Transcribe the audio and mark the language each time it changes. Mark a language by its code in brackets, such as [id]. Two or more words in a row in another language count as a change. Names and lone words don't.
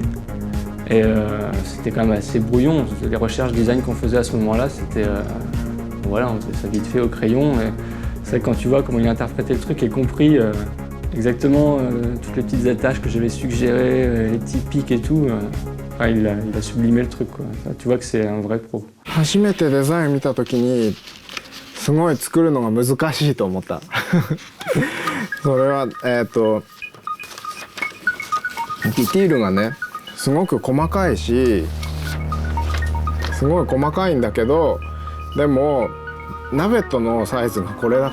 [fr] Et c'était quand même assez brouillon. Les recherches design qu'on faisait à ce moment-là, c'était... voilà, on faisait ça vite fait au crayon. Et c'est vrai que quand tu vois comment il a interprété le truc et compris exactement toutes les petites attaches que j'avais suggérées, les petits pics et tout, il a sublimé le truc, quoi. Tu vois que c'est un vrai pro. [ja] 初めてデザイン見た時にすごい作るのが難しいと思ったそれはディティールがねすごく細かいしすごい細かいんだけどでもナベットのサイズがこれだ